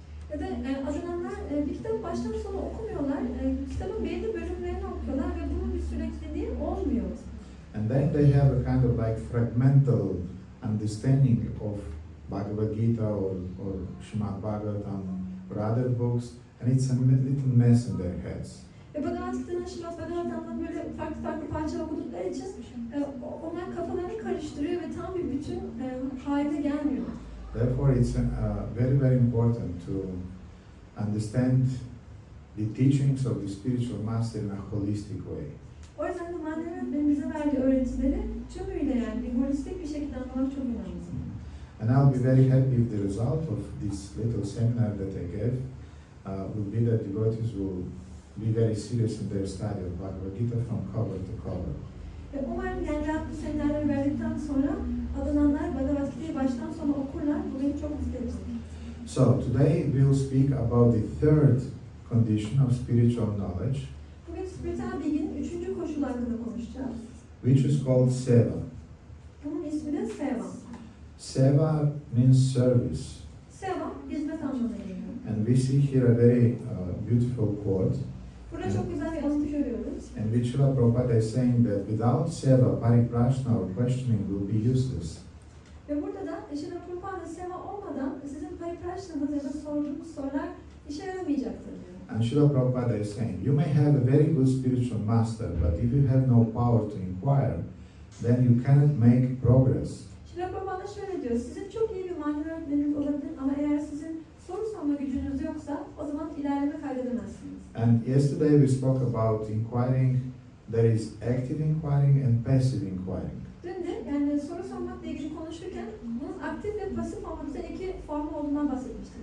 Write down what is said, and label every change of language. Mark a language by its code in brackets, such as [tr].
[tr] Ya da azınanlar bir kitabı baştan sona okumuyorlar, kitabın belli bölümlerini okuyorlar ve bunun bir sürekliliği olmuyor. [en] And then they have a kind of like fragmental understanding of Bhagavad Gita or Srimad Bhagavatam or other books, and it's a little mess in their heads. [tr] Ve Bhagavad Gita'nın, Srimad Bhagavatam'dan böyle farklı parça okudukları için onlar kafalarını karıştırıyor ve tam bir bütün haline gelmiyor. [en] Therefore, it's very, very important to understand the teachings of the spiritual master in a holistic way. [tr] O yüzden de manevi öğretmenin bize verdiği öğretileri tümüyle yani bir holistik bir şekilde anlamak çok önemli. [en] And I'll be very happy if the result of this little seminar that I gave will be that devotees will be very serious in their study of Bhagavad Gita from cover to cover. [tr] Ve umarım yani bu seminerleri verdikten sonra adınanlar Bhagavad Gita'yı baştan sona okurlar. Bu beni çok mutlu edecek. [en] So today we will speak about the third condition of spiritual knowledge, [tr] Bugün spiritüel bilginin 3. koşulu hakkında konuşacağız. [en] which is called seva. [tr] Bunun ismi de Seva. [en] Seva means service. [tr] Seva, hizmet anlamına geliyor. [en] And we see here a very beautiful quote. [tr] Burada çok güzel bir alıntı görüyoruz. [en] And which Srila Prabhupada is saying that without seva, pariprashna or questioning will be useless. [tr] Ve burada da Srila Prabhupada Seva olmadan sizin pariprashnanız ya da sorduğunuz sorular işe yaramayacaktır diyor. [en] And Srila Prabhupada is saying, you may have a very good spiritual master, but if you have no power to inquire, then you cannot make progress. [tr] Srila Prabhupada şöyle diyor, sizin çok iyi bir manevi öğretmeniniz olabilir ama eğer sizin soru sorma gücünüz yoksa o zaman ilerleme kaydedemezsiniz. [en] And yesterday we spoke about inquiring. There is active inquiring and passive inquiring. [tr] Dün de yani soru sormakla ilgili konuşurken bunun aktif ve pasif olmak üzere iki formu olduğundan bahsetmiştik.